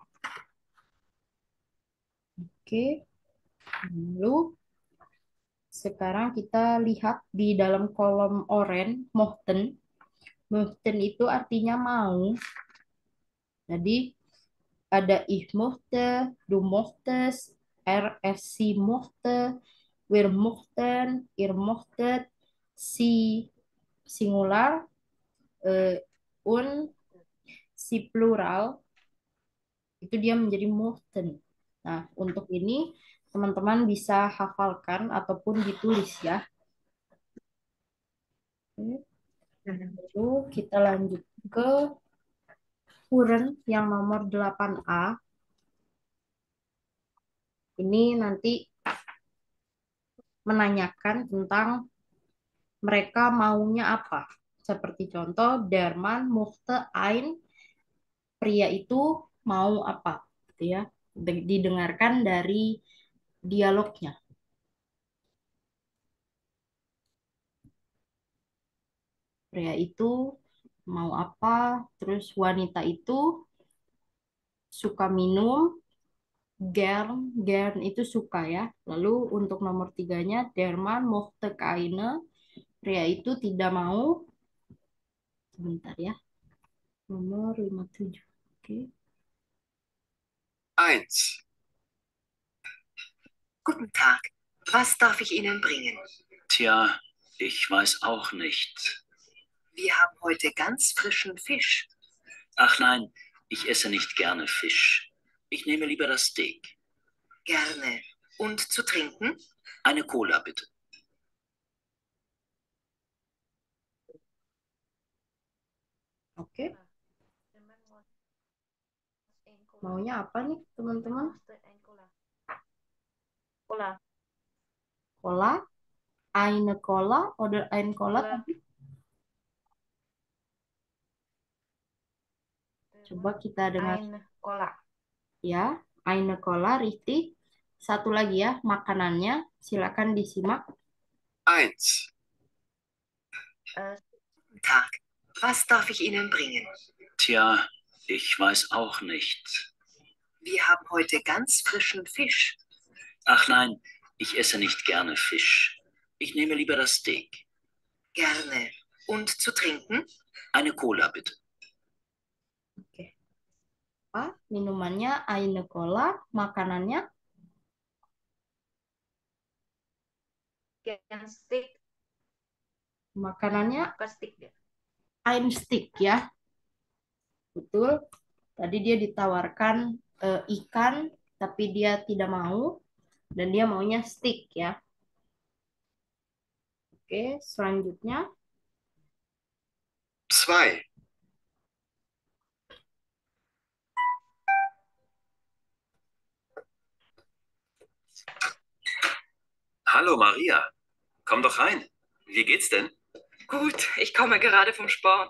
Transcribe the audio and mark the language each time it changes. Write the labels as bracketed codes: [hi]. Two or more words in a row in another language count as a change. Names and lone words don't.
[id] Oke, lalu sekarang kita lihat di dalam kolom oranye, mochten. Mochten itu artinya mau. Jadi ada [de] ich möchte, du möchtest, sie möchte, wir möchten, ihr möchtet, sie singular, und si plural [id] itu dia menjadi [de] möchten. [id] Nah, untuk ini teman-teman bisa hafalkan ataupun ditulis ya. Lalu kita lanjut ke Huren yang nomor 8A. Ini nanti menanyakan tentang mereka maunya apa. Seperti contoh, [de] der Mann möchte ein, [id] pria itu mau apa, gitu ya. Didengarkan dari dialognya. Pria itu mau apa, terus wanita itu suka minum, gern, gern itu suka ya. Lalu untuk nomor tiganya, [de] der Mann möchte keine, [id] pria itu tidak mau, sebentar ya, nomor 57. Oke. [de] 1. Guten Tag. Was darf ich Ihnen bringen? Tja, ich weiß auch nicht. Wir haben heute ganz frischen Fisch. Ach nein, ich esse nicht gerne Fisch. Ich nehme lieber das Steak. Gerne. Und zu trinken? Eine Cola bitte. [id] Oke, maunya apa nih teman-teman? Cola. [de] Cola, eine Cola, oder ein Cola Cola. [id] tadi. Coba kita dengar [de] Ein Cola. ya, eine Cola, richtig. [id] Satu lagi ya, makanannya. Silakan disimak. [de] 1. Äh, Tag. Was darf ich Ihnen bringen? Tja, ich weiß auch nicht. Wir haben heute ganz frischen Fisch. Ach nein, ich esse nicht gerne Fisch. Ich nehme lieber das Steak. Gerne. Und zu trinken? Eine Cola bitte. [id] Oke. Apa? Minumannya [de] eine Cola, [id] makanannya Yang stick. makanannya Bukan stick dia. [de] ein Stick [id] ya. Betul. Tadi dia ditawarkan ikan, tapi dia tidak mau. Dan dia maunya stick ya. Oke, selanjutnya. [de] 2. Hallo Maria, komm doch rein. Wie geht's denn? Gut, ich komme gerade vom Sport.